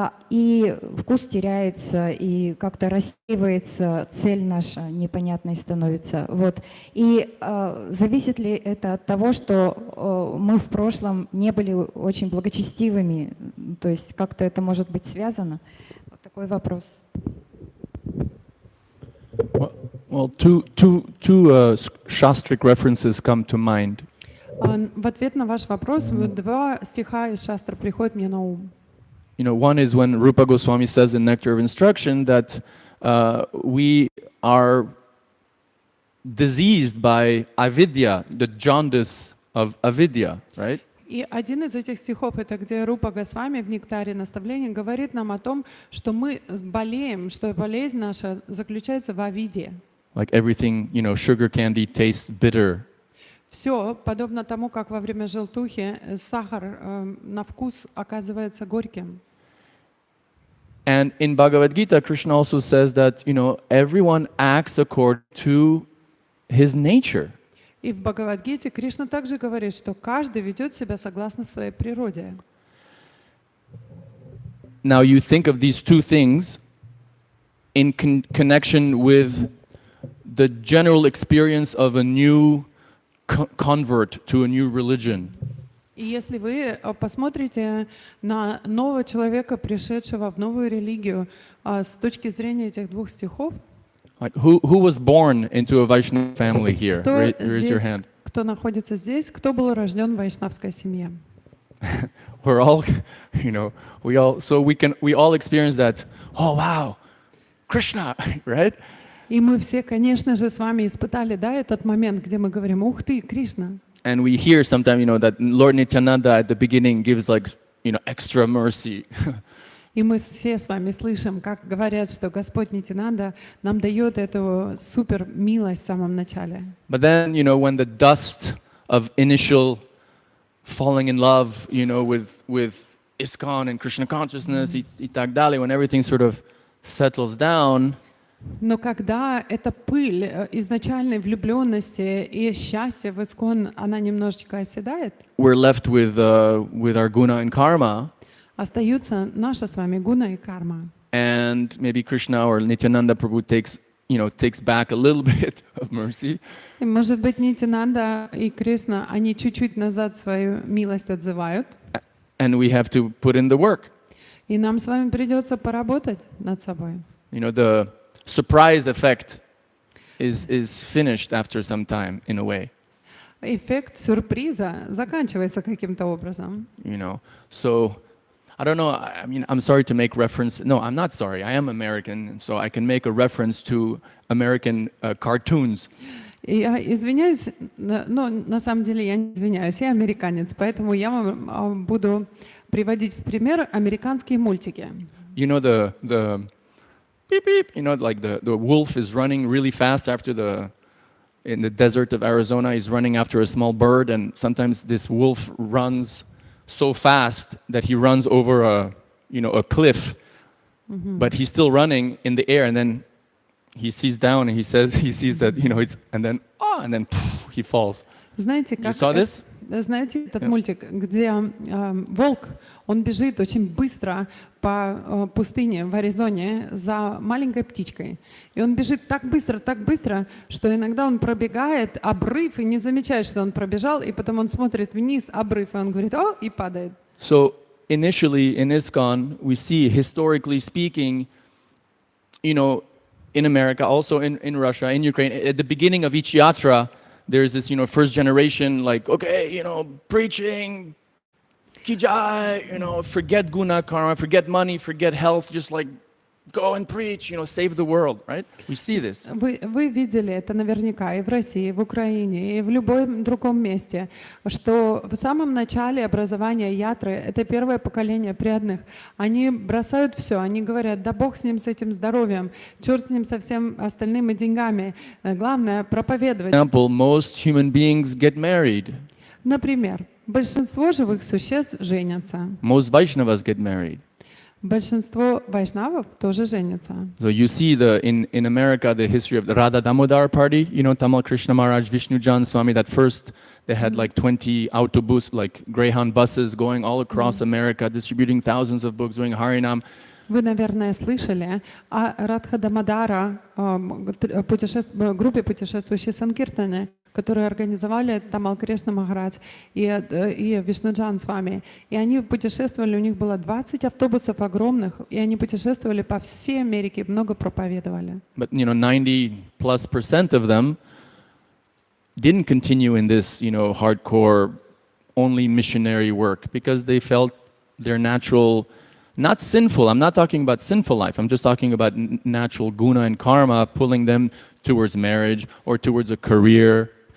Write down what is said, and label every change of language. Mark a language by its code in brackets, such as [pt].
[ru] И вкус теряется, и как-то рассеивается, цель наша непонятной становится. Вот. И зависит ли это от того, что мы в прошлом не были очень благочестивыми? То есть как-то это может быть связано? Вот такой вопрос. [en] Well, two shastric references come to mind. [ru] В ответ на ваш вопрос два стиха из шастр приходят мне на ум. [en] You know, one is when Rupa Goswami says in Nectar of Instruction that we are diseased by avidya, the jaundice of avidya, right? [ru] И один из этих стихов, это где Рупа Госвами в Нектаре наставления говорит нам о том, что мы болеем, что болезнь наша заключается в авиде. [en] Like everything, you know, sugar candy tastes bitter. [ru] Все подобно тому, как во время желтухи сахар на вкус оказывается горьким. [en] And in Bhagavad Gita, Krishna also says that, you know, everyone acts according to his nature. [ru] И в Бхагавад-гите Кришна также говорит, что каждый ведет себя согласно своей природе. [en] Now you think of these two things in connection with the general experience of a new convert to a new religion. [ru] И если вы посмотрите на нового человека, пришедшего в новую религию, с точки зрения этих двух стихов, [en] Like who was born into a Vaishnava family here? [ru] кто [en] Raise your [ru] здесь, [en] hand. [ru] кто находится здесь, кто был рожден в вайшнавской семье? [en] We're all, you know, we all experience that. Oh wow, Krishna, right? [ru] И мы все, конечно же, с вами испытали, да, этот момент, где мы говорим: "Ух ты, Кришна!" [en] And we hear sometimes, you know, that Lord Nityananda at the beginning gives like, you know, extra mercy. [ru] И мы все с вами слышим, как говорят, что Господь Нитянанда нам дает эту супер милость в самом начале. [en] But then, you know, when the dust of initial falling in love, you know, with ISKCON and Krishna consciousness, [ru] и так далее, [en] when everything sort of settles down, [ru] Но когда эта пыль изначальной влюбленности и счастья в Искон, она немножечко оседает, [en] we're left with our guna and karma. [ru] остаются наша с вами гуна и карма. [en] And maybe Krishna or Nityananda Prabhu takes back a little bit of mercy. [ru] И, может быть, Нитянанда и Кришна, они чуть-чуть назад свою милость отзывают. [en] And we have to put in the work. [ru] И нам с вами придется поработать над собой. [en] You know, the surprise effect is finished after some time, in a way. [ru] Эффект сюрприза заканчивается каким-то образом. [en] You know, so I don't know. I mean, I'm sorry to make reference. No, I'm not sorry. I am American, so I can make a reference to American cartoons. [ru] Я извиняюсь, но на самом деле я не извиняюсь, я американец, поэтому я вам буду приводить в пример американские мультики. [en] You know the beep beep. You know, like the wolf is running really fast in the desert of Arizona. He's running after a small bird, and sometimes this wolf runs so fast that he runs over a cliff, but he's still running in the air, and then he sees down and he sees that, you know, and then he falls. [ru] Знаете, как [en] You saw this? [ru] знаете этот мультик, где волк, он бежит очень быстро по пустыне в Аризоне за маленькой птичкой. И он бежит так быстро, что иногда он пробегает обрыв и не замечает, что он пробежал, и потом он смотрит вниз, обрыв, и он говорит, о, и падает. [en] So initially in ISKCON, we see, historically speaking, in America, also in Russia, in Ukraine, at the beginning of each yatra, there's this, first generation, like, okay, preaching, kijai, forget guna karma, forget money, forget health, just like go and preach, save the world, right? We see this. [ru] Вы видели это наверняка и в России, и в Украине, и в любом другом месте, что в самом начале образования ятры, это первое поколение преданных, они бросают все, они говорят, да Бог с ним, с этим здоровьем, черт с ним со всем остальным и деньгами, главное проповедовать. [en] For example, most human beings get married. [ru] Например, большинство живых существ женятся. [en] Most Vaishnavas get married. [ru] Большинство вайшнавов тоже женятся. [en] So you see in America the history of the Radha Damodar party, Tamal Krishna Maharaj, Vishnu Jan Swami, that first they had like 20 autobus, like Greyhound buses going all across America, distributing thousands of books, doing Harinam. [ru] Вы, наверное, слышали о Радха Дамодара, группе путешествующей Санкиртаны, которые организовали Тамал Кришна Махарадж и Вишнуджан с вами. И они путешествовали, у них было 20 автобусов огромных, и они путешествовали по всей Америке, много проповедовали. [en] But 90+% of them didn't continue in this, hardcore, only missionary work because they felt their natural, not sinful, I'm not talking about sinful life, I'm just talking about natural guna and karma pulling them towards marriage or towards a career.